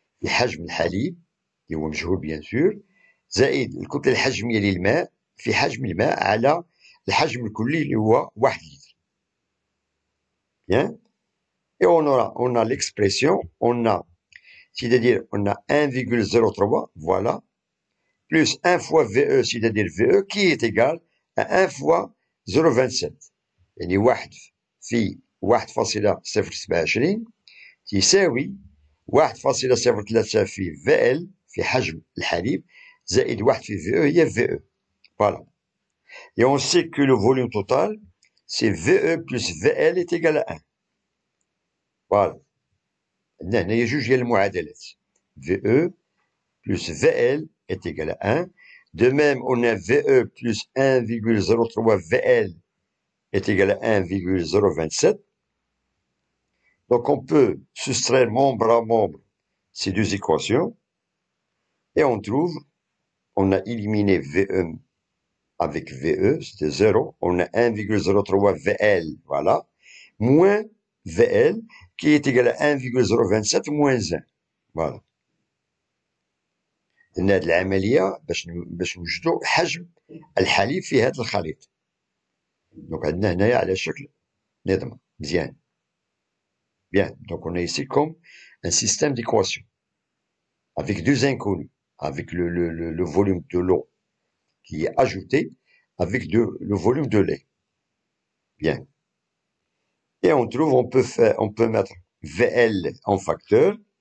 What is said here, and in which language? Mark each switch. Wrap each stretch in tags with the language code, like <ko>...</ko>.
<ar>الحجم الحليب اللي هو مجهول بيان سور زائد الكتلة الحجمية للماء في حجم الماء على الحجم الكلي اللي هو 1 لتر.</ar> <fr>Bien. Et on a l'expression, c'est-à-dire on a 1,03, voilà, plus 1 fois VE, c'est-à-dire VE, qui est égal à 1 fois 0,27.</fr> <ar>يعني واحد في 1.027 تساوي 1.03 في VL في حجم الحليب زائد 1 في VE هي VE.</ar> <fr>Voilà. Et on sait que le volume total, c'est VE plus VL est égal à 1. Voilà.</fr> <ar>هنا هنايا جوج ديال المعادلات.</ar> <fr>VE plus VL est égal à 1. De même, on a VE plus 1,03 VL est égal à 1,027. Donc, on peut soustraire membre à membre ces deux équations. Et on trouve, on a éliminé VE avec VE, c'était 0. On a 1,03 VL, voilà, moins VL, qui est égal à 1,027 moins 1. Voilà.</fr> <ar>درنا هاد العملية باش نوجدو حجم الحليب في هاد الخليط. دونك عندنا هنايا على شكل نظمة مزيان.</ar> <fr>Bien, donc on a ici comme un système d'équations avec deux inconnus, avec le volume de l'eau qui est ajouté avec le volume de lait. Bien. Et on trouve, on peut mettre VL en facteur.</fr>